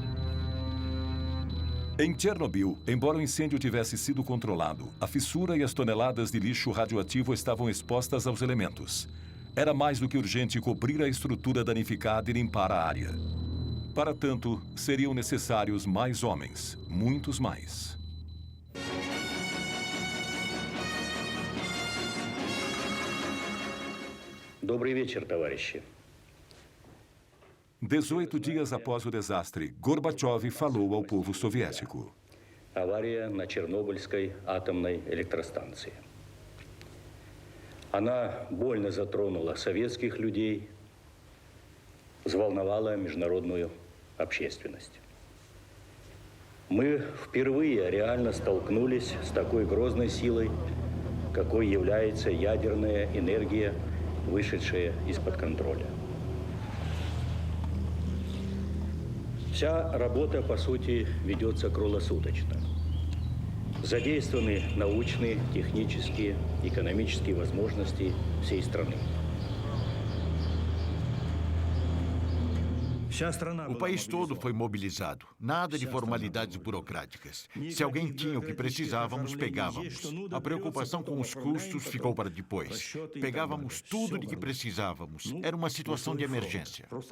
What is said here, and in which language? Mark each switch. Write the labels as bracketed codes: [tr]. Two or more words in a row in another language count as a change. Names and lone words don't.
[pt] Em Chernobyl, embora o incêndio tivesse sido controlado, a fissura e as toneladas de lixo radioativo estavam expostas aos elementos. Era mais do que urgente cobrir a estrutura danificada e limpar a área. Para tanto, seriam necessários mais homens, muitos mais. [ru] Добрый вечер, товарищи. [pt] 18 dias após o desastre, Gorbachev falou ao povo soviético. [ru] Авария на Чернобыльской атомной электростанции. Она больно затронула советских людей, взволновала международную общественность. Мы впервые реально столкнулись с такой грозной силой, какой является ядерная энергия, вышедшая из-под контроля. Вся работа, по сути, ведется круглосуточно. Задействованы научные, технические, экономические возможности всей страны. [pt] O país todo foi mobilizado. Nada de formalidades burocráticas. Se alguém tinha o que precisávamos, pegávamos. A preocupação com os custos ficou para depois. Pegávamos tudo de que precisávamos. Era uma situação de emergência.